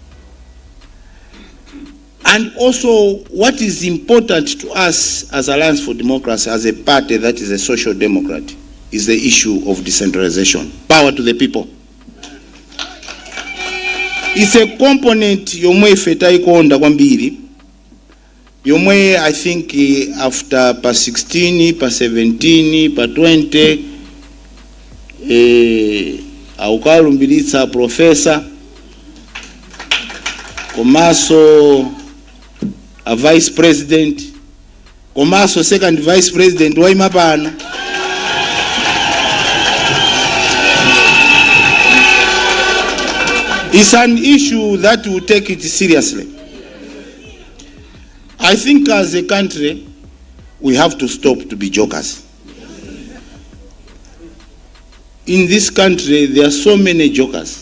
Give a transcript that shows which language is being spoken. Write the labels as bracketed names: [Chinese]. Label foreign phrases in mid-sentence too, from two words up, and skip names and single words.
[English] And also, what is important to us as Alliance for Democracy, as a party that is a social democrat, is the issue of decentralization. Power to the people. It's a component [Nyanja] yomwe feta ikonda kwambiri. Yomwe, [English] I think, [Nyanja] after pa 16, pa 17, pa 20, aukalumbiritsa professor, komaso a [English] vice president, [Nyanja] komaso [English] second vice president [Nyanja] waima pano. [English] It's an issue that we take it seriously. I think as a country, we have to stop to be jokers. In this country, there are so many jokers.